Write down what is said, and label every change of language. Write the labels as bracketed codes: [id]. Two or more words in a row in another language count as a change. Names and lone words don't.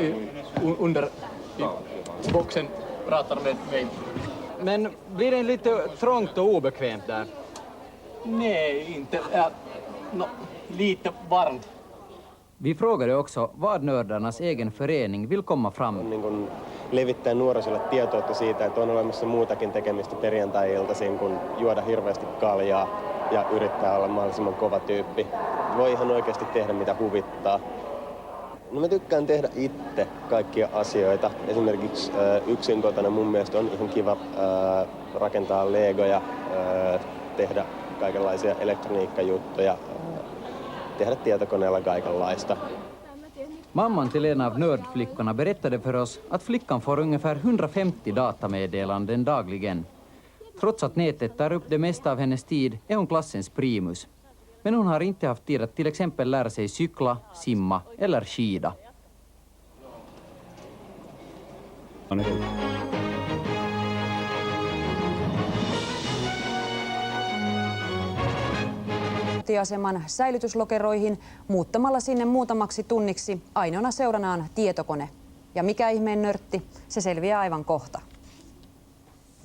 [sv] Under boxen pratar med mig. Men blir det lite trångt och obekvämt där? Nej, inte. Lite varmt. Vi frågade också vad nördarnas egen förening vill komma fram. [fi] Niin kun levittää nuorisolle tietoutta siitä, että on olemassa muutakin tekemistä perjantai-iltaisin kuin juoda hirveästi kaljaa ja yrittää olla mahdollisimman kova tyyppi. Voi ihan oikeasti tehdä mitä huvittaa. No mä tykkään tehdä itse kaikkia asioita. Esimerkiksi yksin kotona mun mielestä on ihan kiva rakentaa legoja, tehdä kaikenlaisia elektroniikkajuttuja, tehdä tietokoneella kaikenlaista. [sv] Mamman till en av nördflickorna berättade för oss att flickan får ungefär 150 datameddelanden dagligen. Trots att nätet tar upp det mesta av hennes tid är hon klassens primus. Men hon har inte haft tid att till exempel lära sig cykla, simma eller skida. [fi] Aseman säilytyslokeroihin muuttamalla sinne muutamaksi tunniksi. Ainoana seuranaan tietokone. Ja mikä ihmeen nörtti, se selviää aivan kohta.